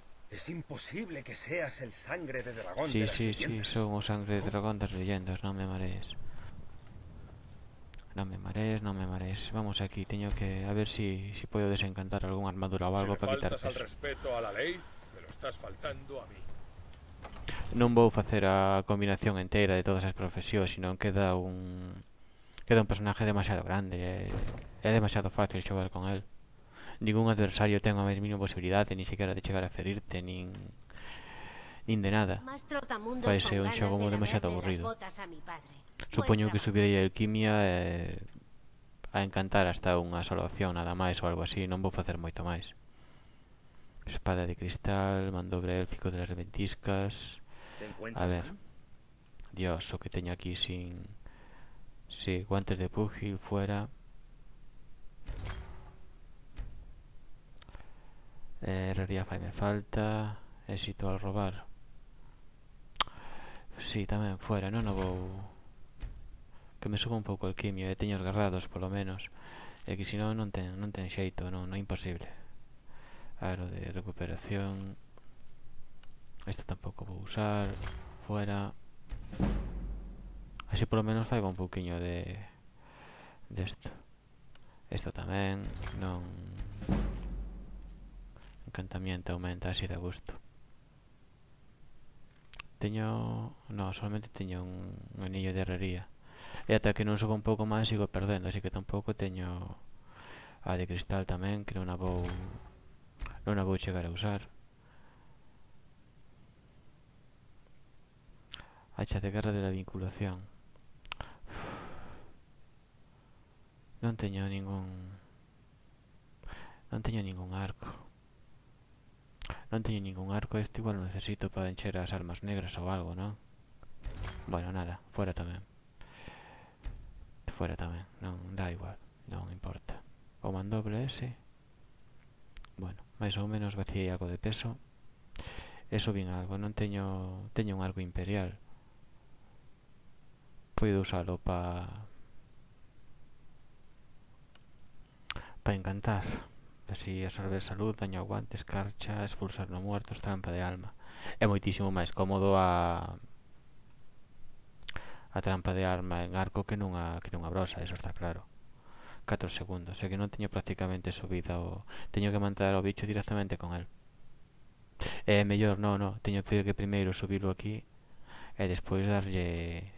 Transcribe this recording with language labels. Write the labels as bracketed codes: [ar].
[es] Es imposible que seas el sangre de dragón Sí, de las sí, leyendas. [gl] son o sangre de dragón das leyendas, non me marees. Non me marees. Vamos aquí, teño que a ver si podo desencantar algún armadura ou algo para quitar peso. [es] Si le faltas al respeto a la ley, me lo estás faltando a mí. [gl] Non vou facer a combinación inteira de todas as profesións, senón queda un personaje demasiado grande, é demasiado fácil xogar con el. Ningún adversario ten a máis mínima posibilidade, nin sequera de chegar a ferirte, nin de nada. Faise un xogo demasiado aburrido. Supoño que subirei a alquimia a encantar hasta unha sola opción, nada máis ou algo así, non vou facer moito máis. [es] Espada de cristal, mandoble élfico de las ventiscas. [gl] A ver, Dios, o que teño aquí sin... Sí, guantes de púgil, fuera. Herrería fai me falta. [es] Éxito al robar. [gl] Sí, tamén fuera, non o vou... Que me suba un pouco o alquimio, e teño os guardados polo menos. E que senón non ten xeito, non é imposible. Aro de recuperación. Esto tampouco vou usar. Fuera. Así polo menos faigo un pouquiño de esto. Esto tamén. Non encantamiento aumenta así de gusto. Teño... No, solamente teño un anillo de herrería. E ata que non suba un pouco máis sigo perdendo, así que tampouco teño a de cristal tamén, que non a vou chegar a usar. [es] Hacha de guerra de la vinculación. [gl] Non teño ningún arco. Non teño ningún arco. Este igual lo necesito para encher as armas negras ou algo, non? Bueno, nada, fuera tamén. Non dá igual, non importa. O mandoble ese. Bueno, máis ou menos vaciei algo de peso. Eso vin algo, non teño un arco imperial. Podo usalo para encantar. [es] Así absorber salud, daño aguante, escarcha, expulsar no muertos, trampa de alma. [gl] É moitísimo máis cómodo a trampa de alma en arco que nunha brosa, eso está claro. 4 segundos, é que non teño prácticamente subida teño que matar ao bicho directamente con el. É mellor, teño que primeiro subilo aquí e despois darlle...